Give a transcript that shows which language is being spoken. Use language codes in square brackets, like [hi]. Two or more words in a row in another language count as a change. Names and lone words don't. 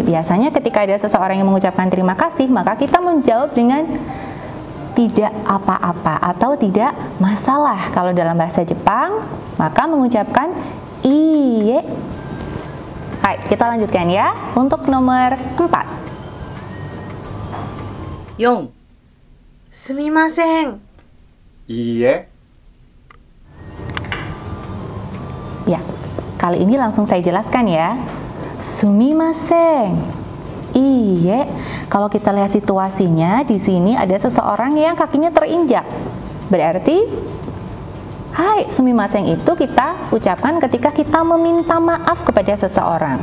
[id] Biasanya ketika ada seseorang yang mengucapkan terima kasih, maka kita menjawab dengan tidak apa-apa atau tidak masalah. Kalau dalam bahasa Jepang, maka mengucapkan iie. Hai, kita lanjutkan ya. Untuk nomor 4. 4. [ja] すみません。いいえ。 [id] Ya, kali ini langsung saya jelaskan ya. Sumimasen. Iye, kalau kita lihat situasinya di sini ada seseorang yang kakinya terinjak. Berarti [ja] はいすみません [id] itu kita ucapkan ketika kita meminta maaf kepada seseorang.